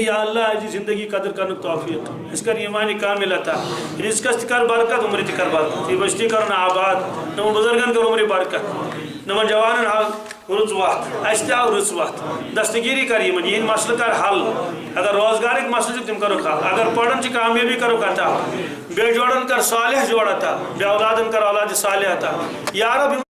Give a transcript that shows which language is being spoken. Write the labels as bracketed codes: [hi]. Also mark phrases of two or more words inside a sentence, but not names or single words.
[ar] یا اللہ [ks] اجی زندگی قدر کرن توفیق اس کر ایمان کامل عطا رزقس تہ کر برکت عمر تہ کر برکت یہ بستی کرن آباد نمن بزرگن کر عمر برکت نمن جوانن حال رُژ وقت اَسہِ تہِ آو رٕژ وقت دستگیری کر یِمن یِہنٛدۍ مسلہٕ کر حل اگر روزگارٕکۍ مسلہٕ چھِ تِم کرُکھ حل اگر پران چھِ کامیٲبی کرُکھ عطا بے جوڑن کر صالح جوڑ عطا بے اولادن کر اولاد صالح عطا [ar] یا رب